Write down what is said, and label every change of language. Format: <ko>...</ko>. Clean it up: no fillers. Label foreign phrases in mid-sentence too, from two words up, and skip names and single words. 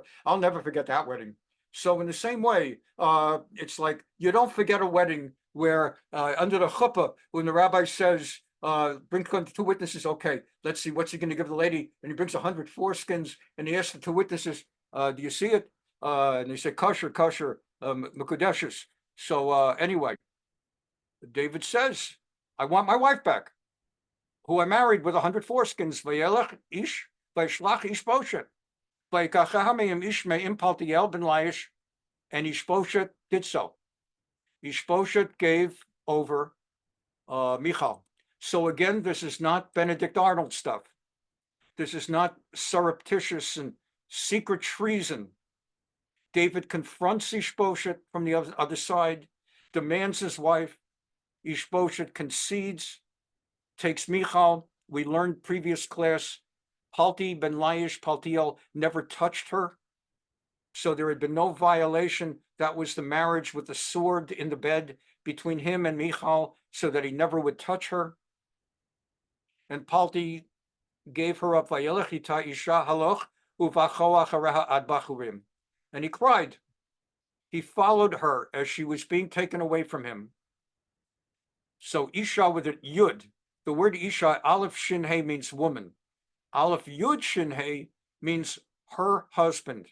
<en>I'll never forget that wedding. So in the same way, it's like you don't forget a wedding where under the chuppah, when the rabbi says, bring 2 witnesses, okay, let's see, what's he going to give the lady? And he brings 100 foreskins, and he asks the 2 witnesses, do you see it? And they say,</en> <he>כשר, מקודשת.</he> <en>So anyway, David says, I want my wife back, who I married with 100 foreskins.</en> <he>וילך איש, וישלח איש בשת. איש מעם פלטיאל בן ליש,</he> <en>and Ish Boshet did so. Ish Boshet gave over Michal. So again, this is not Benedict Arnold stuff. This is not surreptitious and secret treason. David confronts Ish Boshet from the other side, demands his wife. Ish Boshet concedes, takes Michal. We learned previous class, Palti ben Laish, Paltiel never touched her. So there had been no violation. That was the marriage with the sword in the bed between him and Michal, so that he never would touch her. And Palti gave her up,</en> <he>וילך אישה הלוך ובכה אחריה עד בחורים.</he> <en>And he cried. He followed her as she was being taken away from him. So Isha with an Yud. The word Isha, Aleph Shin He, means woman. Aleph Yud Shin He means her husband.</en>